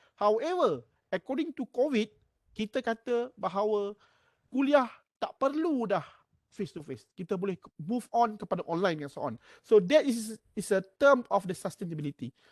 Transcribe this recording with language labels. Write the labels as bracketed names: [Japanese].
[English] However, according to COVID, [Malay] kita kata bahawa kuliah tak perlu dah [English] face to face. [Malay] Kita boleh [English] move on [Malay] kepada online [English] and so on. So that is a term of the sustainability.